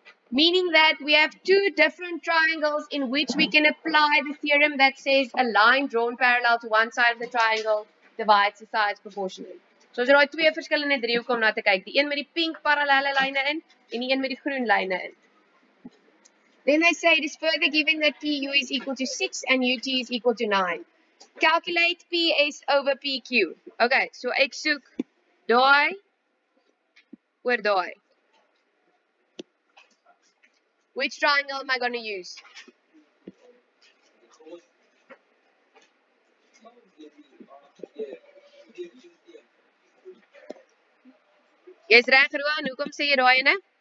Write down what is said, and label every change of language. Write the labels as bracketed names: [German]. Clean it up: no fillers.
[English] Meaning that we have two different triangles in which we can apply the theorem that says a line drawn parallel to one side of the triangle divides the sides proportionally. [Afrikaans] So as jy daai twee verskillende driehoeke om na te kyk, die een met die pink parallelle lyne in en die een met die groen lyne in. [English] Then they say it is further given that PU is equal to 6 and UT is equal to 9. Calculate PS over PQ. [Afrikaans] Okay, so ek soek daai oor daai. [English] Which triangle am I going to use? [Afrikaans] Jy's reg, Roan, hoekom sê jy daai ene?